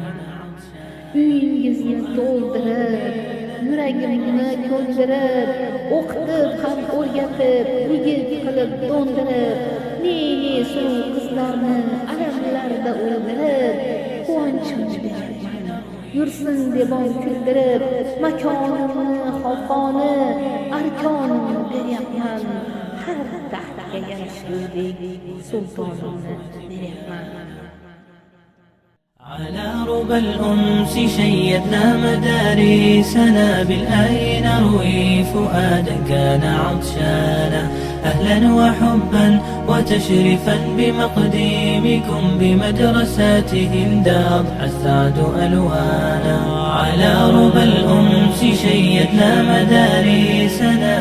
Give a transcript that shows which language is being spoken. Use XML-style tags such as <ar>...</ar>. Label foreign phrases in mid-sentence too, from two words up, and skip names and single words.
<uz>Uyingizni to'ldirib, yuragimni ko'ndirib, o'qitib ham o'rgatib, yigit qilib do'ndirib, ne suv qizlarni alamlarda o'ldirib, quvonchimni beryapman. Yursin devon kuldirib, makonimni, xalqoni, arkonimni beryapman. Har taxtga yarashgudek sultonimni beryapman.</uz> <ar>على ربى الأنس شيدنا مدارسنا بالآي نروي فؤادا كان عطشانا أهلا وحبا وتشريفا بمقديمكم بمدرساتهم أضحى السعد ألوانا على ربى الأنس شيدنا مدارسنا</ar>